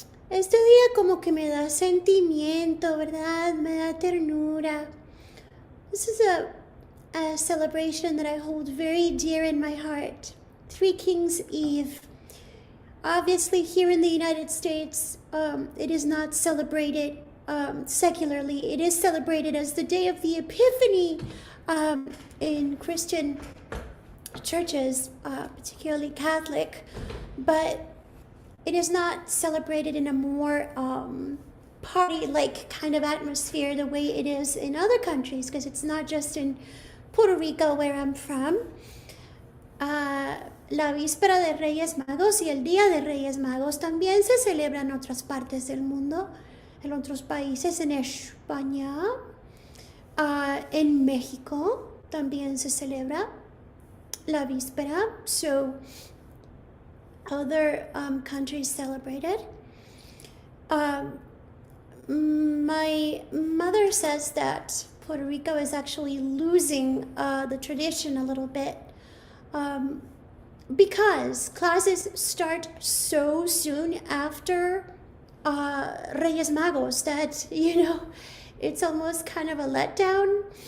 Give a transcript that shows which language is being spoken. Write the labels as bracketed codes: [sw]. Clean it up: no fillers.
[es] Este día como que me da sentimiento, ¿verdad? Me da ternura. [en] This is a celebration that I hold very dear in my heart. Three Kings Eve. Obviously, here in the United States, it is not celebrated secularly. It is celebrated as the day of the Epiphany in Christian churches, particularly Catholic, but it is not celebrated in a more party-like kind of atmosphere the way it is in other countries, because it's not just in Puerto Rico where I'm from. [es] La víspera de Reyes Magos y el Día de Reyes Magos también se celebra en otras partes del mundo, en otros países, en España, en México también se celebra la víspera, [en] so other countries celebrate it. My mother says that Puerto Rico is actually losing the tradition a little bit because classes start so soon after Reyes Magos that, it's almost kind of a letdown.